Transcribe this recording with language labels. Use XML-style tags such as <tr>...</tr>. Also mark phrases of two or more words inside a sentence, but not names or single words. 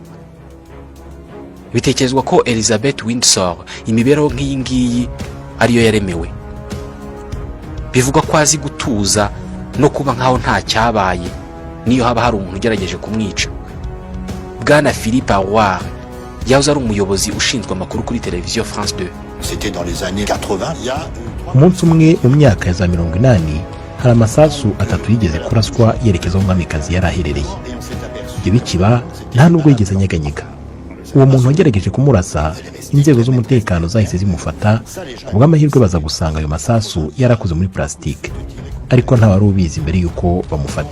<rw>Bitekerezwa ko Elizabeth Windsor imibereho nk'iyi ngiyi ariyo yaremewe. Bivuga ko azi gutuza no kuba nkaho nta cyabaye niyo haba hari umuntu ugerageje kumwica. Bwana Philippe Arouard yahoze ari umuyobozi ushinzwe amakuru kuri televiziyo France 2.</rw> <fr>C'était dans les années 80.</fr> <rw>Umunsi umwe mu myaka ya za 80 hari amasasu atatu yigeze kuraswa yerekeza umwamikazi yari aherereye. Ibyo bikiba nta nubwo yigeze anyeganyega. Uwo muntu wagerageje kumurasa, inzego z'umutekano zahise zimufata, kubw'amahirwe baza gusanga ayo masasu yarakoze muri plastique, ariko nta wari ubizi mbere yuko bamufata.</rw>